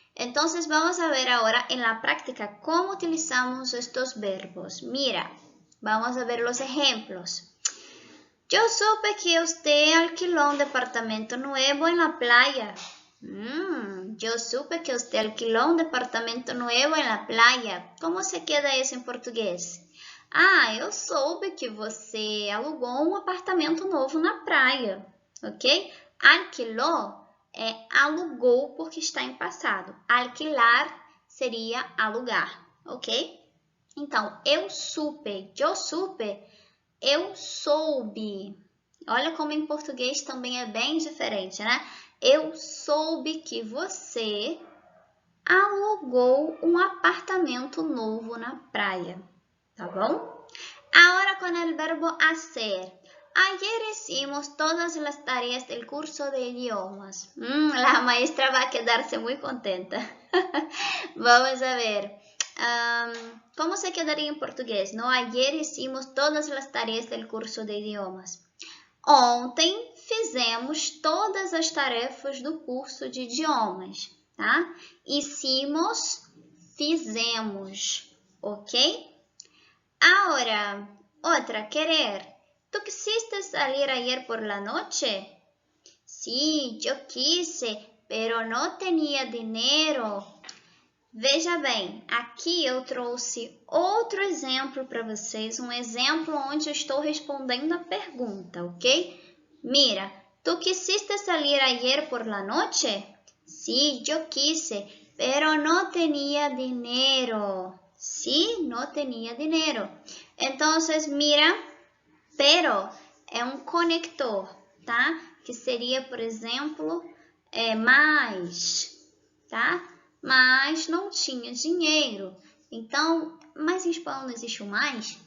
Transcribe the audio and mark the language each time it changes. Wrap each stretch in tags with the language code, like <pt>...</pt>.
<es>Entonces, vamos a ver ahora en la práctica cómo utilizamos estos verbos. Mira, vamos a ver los ejemplos. Yo supe que usted alquiló un departamento nuevo en la playa. Yo supe que usted alquiló un departamento nuevo en la playa.</es> <pt>Como se queda isso em português? Eu soube que você alugou um apartamento novo na praia, ok? Alquilou é alugou porque está em passado. Alquilar seria alugar, ok? Então, eu supe, eu soube. Olha como em português também é bem diferente, né? Eu soube que você alugou um apartamento novo na praia, tá bom? Agora com o verbo hacer.</pt> <es>Ayer hicimos todas as tareas del curso de idiomas. La maestra va a quedarse muy contenta. Vamos a ver.</es> <pt>Como se quedaria em português?</pt> <es>No, ayer hicimos todas as tareas del curso de idiomas.</es> <pt>Ontem fizemos todas as tarefas do curso de idiomas, tá? Hicimos, fizemos, ok? Agora, outra, querer.</pt> <es>¿Tú quisiste salir ayer por la noche? Sí, yo quise, pero no tenía dinero.</es> <pt>Veja bem, aqui eu trouxe outro exemplo para vocês, um exemplo onde eu estou respondendo a pergunta, ok?</pt> <es>Mira, ¿tú quisiste salir ayer por la noche? Sí, yo quise, pero no tenía dinero. Sí, no tenía dinero. Entonces, mira,</es> <pt>pero é um conector, tá? Que seria, por exemplo, mais, tá? Mas não tinha dinheiro. Então, mas em espanhol não existe o mais?</pt>